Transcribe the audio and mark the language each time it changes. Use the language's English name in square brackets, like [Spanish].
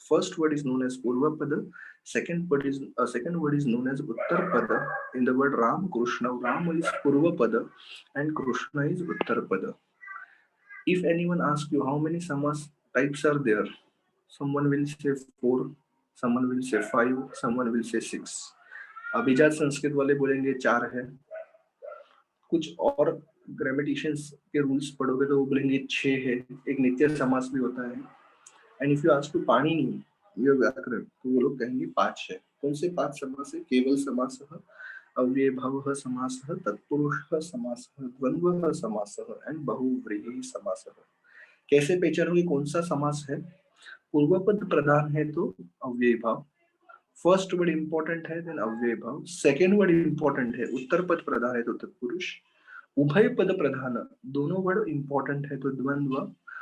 [English] First word is known as Purvapada. Second word is known as Uttarpada. In the word Ram, Krishna, Ram is Purvapada and Krishna is Uttarpada. If anyone asks you how many samas types are there, someone will say four, someone will say five, someone will say six. [Hindi] अभिजात संस्कृत वाले बोलेंगे चार है. कुछ और ग्रामेटिशियंस के rules पढ़ोगे तो वो बोलेंगे छह है. एक नित्य समास भी होता है. [English] and if you ask to [Hindi] Panini ये व्याकरण तो वो लोग कहेंगे पांच है. कौन से पांच समास है? [Sanskrit] केवल समासः, अव्ययभावः समासः, तत्पुरुषः समासः, द्वंद्वः समासः [English] and [Sanskrit] बहुव्रीहि समासः. [Hindi] कैसे पहचानोगे कौन सा समास है? पूर्वपद प्रधान है तो अव्यय भाव. [English] first word important [Hindi] है देन अव्यय भाव. [English] second word important [Hindi] है, उत्तर पद प्रधान है तो तत्पुरुष. उभय पद प्रधान, दोनों वर्ड इंपॉर्टेंट है तो द्वंद्व.